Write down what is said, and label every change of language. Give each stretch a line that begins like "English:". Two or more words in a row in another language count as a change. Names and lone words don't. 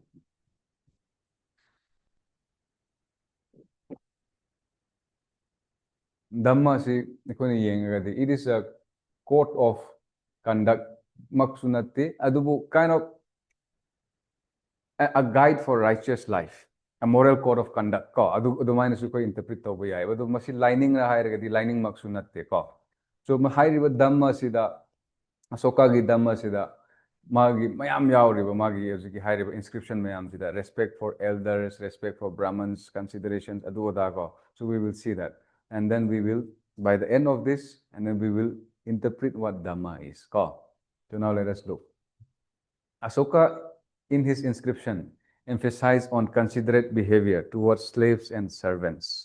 Manipuri: Dhamma se
English: it is a code of conduct
Manipuri: maksunate adubu
English: kind of a guide for righteous life, a moral code of conduct
Manipuri: ko adu minus ko interpret to ba yai adu masi lining ra hairagadi lining maksunate ko so ma hairiba Dhamma sida Ashoka gi Dhamma sida magi mayam yauriba magi hojiki hairiba inscription mayam sida
English: respect for elders, respect for Brahmins, considerations
Manipuri: adu odago.
English: So we will see that, and then we will, by the end of this, and then we will interpret what Dhamma is. So now let us look. Asoka, in his inscription, emphasized on considerate behavior towards slaves and servants.